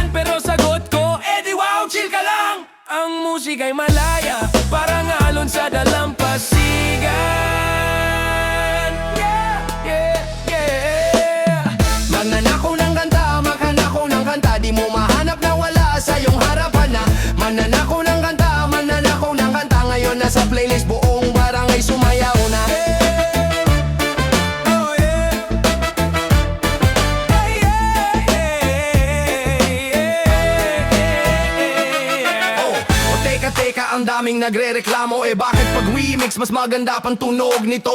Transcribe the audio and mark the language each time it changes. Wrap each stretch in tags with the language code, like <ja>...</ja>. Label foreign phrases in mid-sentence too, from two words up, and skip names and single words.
<tl>Pero sagot ko, edi wow, chill ka lang! Ang musika'y malaya, parang alon sa dalampasigan.</tl> <en>Yeah, yeah, yeah.</en> <tl>Magnanakaw ng kanta, magnanakaw ng kanta. Di mo mahanap na wala sa iyong harapan na. Magnanakaw ng kanta, magnanakaw ng kanta. Ngayon nasa playlist buong barangay sumayaw na.</tl> <en>Oh yeah. Hey, yeah, yeah.</en> <tl>Oh, teka, ang daming nagre-reklamo. Eh bakit pag remix mas maganda pang tunog nito?</tl>